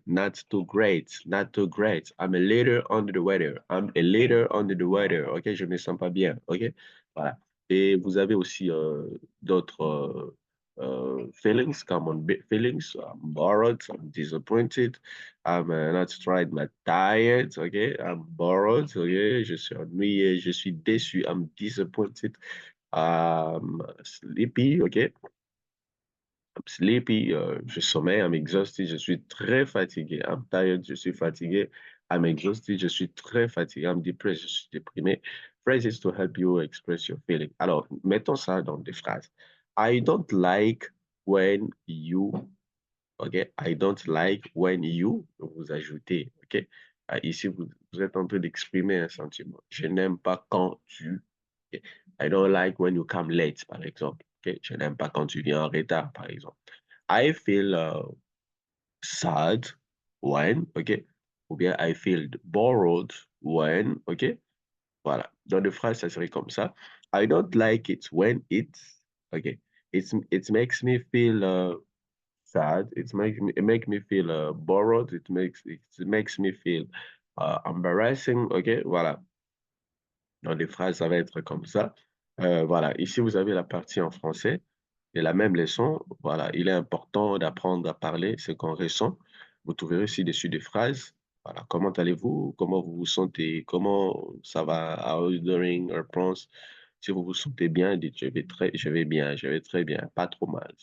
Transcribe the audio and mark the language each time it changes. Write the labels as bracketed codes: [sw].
[en] Not too great, not too great. I'm a little under the weather. I'm a little under the weather. [fr] Okay? Je ne me sens pas bien. Okay? Voilà. Et vous avez aussi d'autres [en] feelings, common feelings. I'm bored, I'm disappointed, I'm not tried, but tired, okay? I'm bored, okay? [fr] Je suis ennuyé, je suis déçu, [en] I'm disappointed, I'm sleepy, okay? I'm sleepy, [fr] je sommeille, [en] I'm exhausted, [fr] je suis très fatigué, [en] I'm tired, [fr] je suis fatigué, I'm exhausted, je suis très fatigué, [en] I'm depressed, [fr] je suis déprimé. [en] Phrases to help you express your feeling. [fr] Alors, mettons ça dans des phrases. [en] I don't like when you, ok? I don't like when you, [fr] vous ajoutez, [en] ok? [fr] Ici, vous êtes en train d'exprimer un sentiment. Je n'aime pas quand tu, ok? [en] I don't like when you come late, [fr] par exemple. [en] Ok? [fr] Je n'aime pas quand tu viens en retard, par exemple. [en] I feel sad when, [fr] ok? Ou bien [en] I feel bored when, ok? Voilà. [fr] Dans des phrases, ça serait comme ça. [en] I don't like it when it's, ok? It makes me feel sad. It make me feel bored. It makes me feel embarrassing. Ok? Voilà. [fr] Dans des phrases, ça va être comme ça. Voilà. Ici, vous avez la partie en français. Et la même leçon, voilà, il est important d'apprendre à parler ce qu'on ressent. Vous trouverez ci-dessus des phrases. Voilà, comment allez-vous? Comment vous vous sentez? Comment ça va? [en] How are you doing? Response. [fr] Si vous vous sentez bien, dites je vais bien, je vais très bien, pas trop mal.